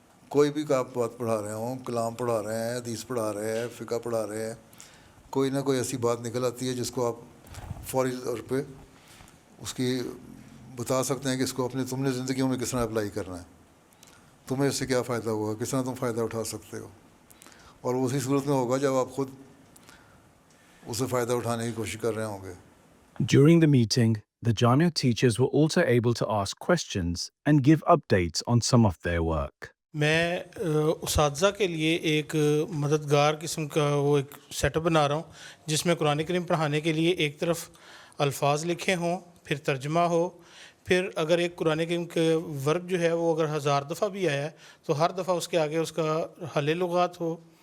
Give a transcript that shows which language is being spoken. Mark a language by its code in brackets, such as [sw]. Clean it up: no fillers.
[ur] کوئی بھی آپ بات پڑھا رہے ہوں, کلام پڑھا رہے ہیں, حدیث پڑھا رہے ہیں, فقہ پڑھا رہے ہیں, کوئی نہ کوئی ایسی بات نکل آتی ہے جس کو آپ فوری طور پہ اس کی بتا سکتے ہیں کہ اس کو تم نے زندگیوں میں کس طرح اپلائی کرنا ہے, تمہیں اس سے کیا فائدہ ہوگا, کس طرح تم فائدہ اٹھا سکتے ہو. اور اسی صورت میں ہوگا جب آپ خود اسے فائدہ اٹھانے کی کوشش کر رہے ہوں گے. [en] During the meeting, the Jamia teachers were also able to ask questions and give updates on some of their work. [ur] میں اساتذہ کے لیے ایک مددگار قسم کا وہ ایک سیٹ اپ بنا رہا ہوں جس میں قرآن کریم پڑھانے کے لیے ایک طرف الفاظ لکھے ہوں, پھر ترجمہ ہو, پھر اگر ایک قرآن کریم کے ورب جو ہے وہ اگر 1000 دفعہ بھی آیا ہے تو ہر دفعہ اس کے آگے اس کا حل لغات ہو,